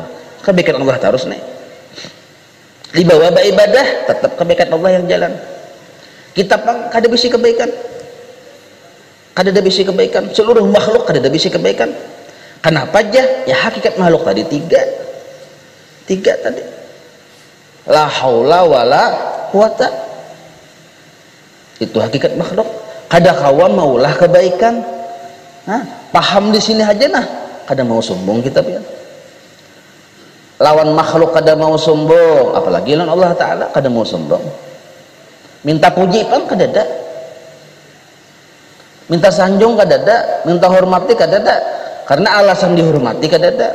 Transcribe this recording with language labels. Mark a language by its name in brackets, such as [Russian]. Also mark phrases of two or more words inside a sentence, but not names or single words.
[Banjar] Kebaikan Allah terus nih. Di bawah ibadah tetap kebaikan Allah yang jalan. Kita pang kada bisi kebaikan. Kada ada bisi kebaikan. Seluruh makhluk kada ada bisi kebaikan. Kenapa aja? Ya hakikat makhluk tadi 3 tadi. [Arabic] لا حول ولا قوة. [Banjar] Itu hakikat makhluk. Kada kawa maulah kebaikan. Nah, paham di sini aja nah. kada mau sombong kita pian. Lawan makhluk kada mau sombong, apalagi lawan Allah Ta'ala kada mau sombong. Minta puji pang kada ada, minta sanjung kada ada, minta hormati kada ada, karena alasan dihormati kada ada.